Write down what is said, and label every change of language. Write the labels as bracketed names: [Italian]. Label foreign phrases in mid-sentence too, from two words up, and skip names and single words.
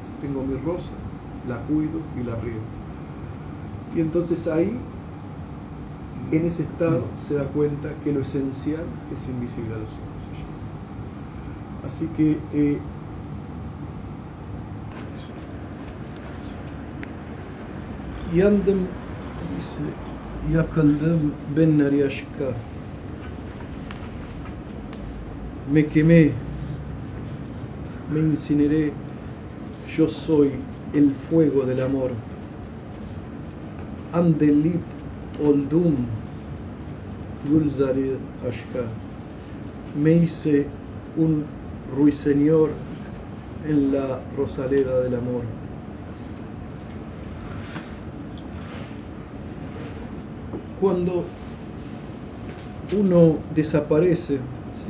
[Spanish] Tengo mi rosa, la cuido y la riego. Y entonces ahí, en ese estado, se da cuenta que lo esencial es invisible a los ojos. Así que y anden, dice, [Turkish] Yakıldım ben nar aşka. [Spanish] Me quemé, me incineré, yo soy el fuego del amor. [Turkish] Andelip oldum, Gulzari aşka. [Spanish] Me hice un ruiseñor en la rosaleda del amor. Cuando uno desaparece, ¿sí?